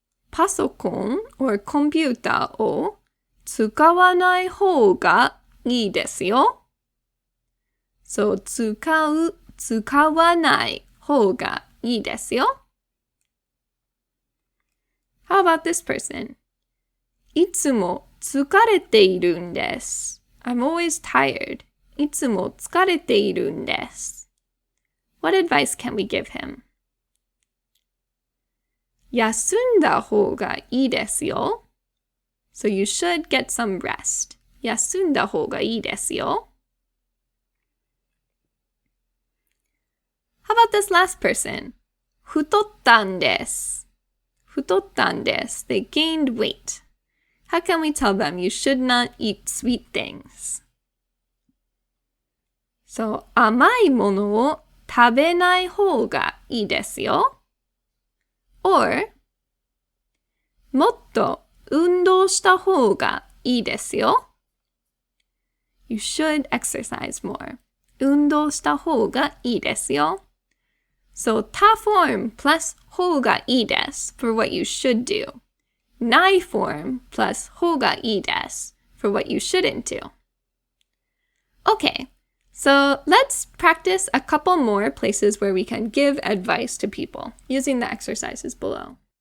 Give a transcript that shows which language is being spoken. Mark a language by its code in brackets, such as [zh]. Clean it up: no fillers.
[ja] パソコン or コンピューターを使わない方がいいですよ。そう、使わない方がいいですよ。 [en] How about this person? [ja] いつも疲れているんです。 [en] I'm always tired. [ja] いつも疲れているんです。 [en] What advice can we give him? [ja] 休んだ方がいいですよ。 [en] So you should get some rest. [ja] 休んだ方がいいですよ。 [en] How about this last person? [ja] 太ったんです。太ったんです。 [en] They gained weight. How can we tell them you should not eat sweet things? [ja] So, 甘いものを食べない方がいいですよ。 or もっと運動した方がいいですよ。 [en] You should exercise more. [ja] 運動した方がいいですよ。 [en] So, 他 form plus 方がいいです for what you should do. ない form plus 方がいいです for what you shouldn't do. Okay, so let's practice a couple more places where we can give advice to people using the exercises below.